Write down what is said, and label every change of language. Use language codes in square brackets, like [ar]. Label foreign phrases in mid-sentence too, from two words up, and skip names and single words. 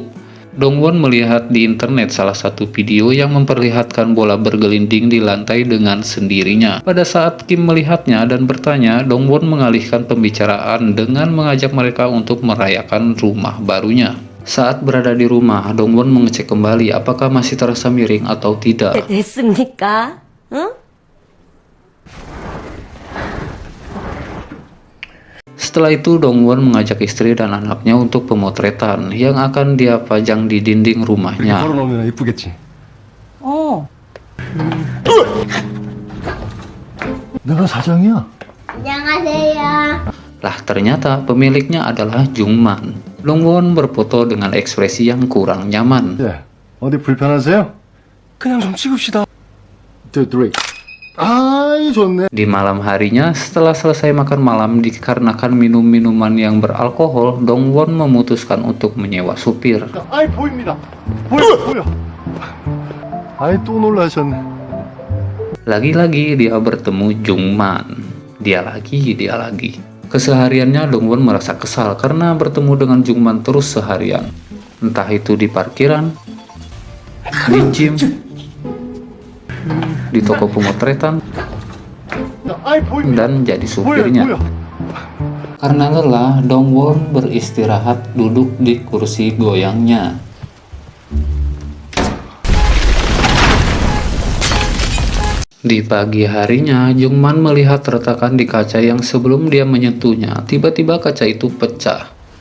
[id] Dong Won melihat di internet salah satu video yang memperlihatkan bola bergelinding di lantai dengan sendirinya. Pada saat Kim melihatnya dan bertanya, Dong Won mengalihkan pembicaraan dengan mengajak mereka untuk merayakan rumah barunya. Saat berada di rumah, Dong Won mengecek kembali apakah masih terasa miring atau tidak. [ko] 됐습니까? 응? [id] Setelah itu Dong Won mengajak istri dan anaknya untuk pemotretan yang akan dia pajang di dinding rumahnya. [ko] 걸어놓으면 이쁘겠지. 내가 사장이야. 안녕하세요. [id] Lah ternyata pemiliknya adalah Jungman. Dong Won berfoto dengan ekspresi yang kurang nyaman. [ko] 예, 어디 불편하세요? 그냥 좀 찍읍시다. 2, 3. 아이, 좋네. [id] Di malam harinya, setelah selesai makan malam dikarenakan minum minuman yang beralkohol, Dong Won memutuskan untuk menyewa supir. [ko] 아이, 보입니다. 보여. 아이, 또 놀라셨네. [id] Lagi-lagi dia bertemu Jungman. Dia lagi. Kesehariannya Dong Won merasa kesal karena bertemu dengan Jungman terus seharian. Entah itu di parkiran, di gym, di toko pemotretan, [ko] 아이, 보입니다. [id] dan jadi supirnya. [ko] 보여. [id] Karena lelah, Dongwon beristirahat duduk di kursi goyangnya. Di pagi harinya, Jungman melihat retakan di kaca yang sebelum dia menyentuhnya, tiba-tiba kaca itu pecah.